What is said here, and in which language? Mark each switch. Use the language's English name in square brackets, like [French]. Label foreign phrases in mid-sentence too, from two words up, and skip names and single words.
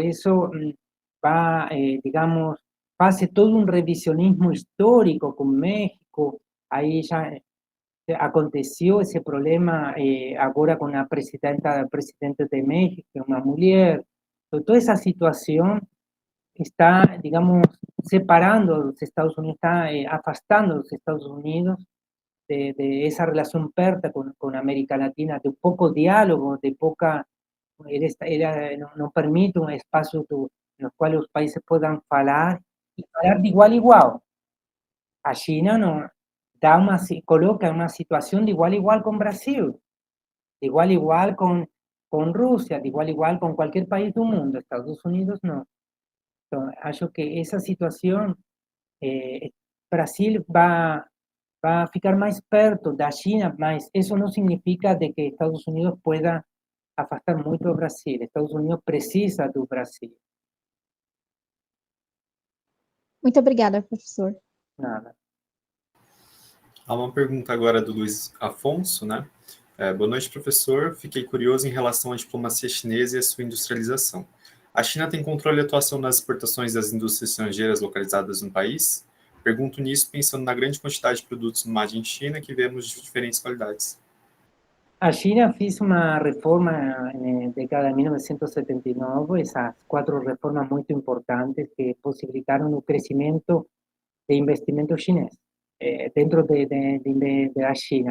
[Portuguese] Isso vai, digamos, faz todo um revisionismo histórico com México. Aí já aconteceu esse problema agora com a presidente de México, que é uma mulher. Então, toda essa situação está, digamos, separando [Spanish] los Estados Unidos, [Portuguese] está afastando [Spanish] a los Estados Unidos de esa relación perta con América Latina, de poco diálogo, de poca, no permite un espacio en el cual los países puedan hablar y hablar de igual a igual. A China no, coloca una situación de igual a igual con Brasil, de igual a igual con Rusia, de igual a igual con cualquier país del mundo. Estados Unidos no. [Portuguese] Então, acho que essa situação, Brasil vai ficar mais perto da China, mas isso não significa de que Estados Unidos pueda afastar muito o Brasil. Estados Unidos precisa do Brasil. Muito obrigada, professor. Nada. Há uma pergunta agora do Luiz Afonso, né? Boa noite, professor. Fiquei curioso em relação à diplomacia chinesa e a sua industrialização. A China tem controle e atuação nas exportações das indústrias estrangeiras localizadas no país? Pergunto nisso pensando na grande quantidade de produtos [English] made in China [Portuguese] que vemos de diferentes qualidades. A China fez uma reforma na década de 1979, essas 4 reformas muito importantes que possibilitaram o crescimento de investimento chinês dentro da China.